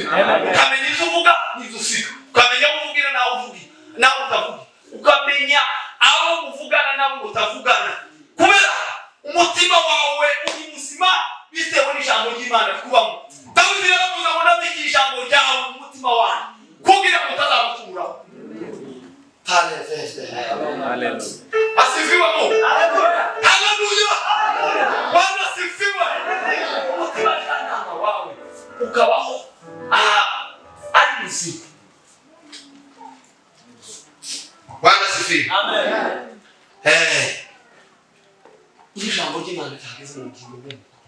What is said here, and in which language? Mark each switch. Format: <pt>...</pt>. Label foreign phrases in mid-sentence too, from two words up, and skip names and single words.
<rw>Ukamenya ibyo uvuga n'ibyo usiga, ukamenya aho uvugira nawe uvugira nawe utavuga, ukamenya aho uvugana nawe utavugana. Kubera umutima wawe uri muzima bitewe n'ijambo ry'Imana kubamo. Dawidi yaravuze ngo nabiki ijambo ryawe mu mutima wanjye kugira ngo utazamucumuraho. Haleluya.</rw> <sw>Asifiwe Mungu. Haleluya. Bwana asifiwe.</sw> <rw>Umutima jana wawe ukabaho ari muzima.</rw> <sw>Bwana asifiwe. Amen.</sw> <rw>Ijambo ry'Imana ryageze mu bugingo bw'umuntu.</rw>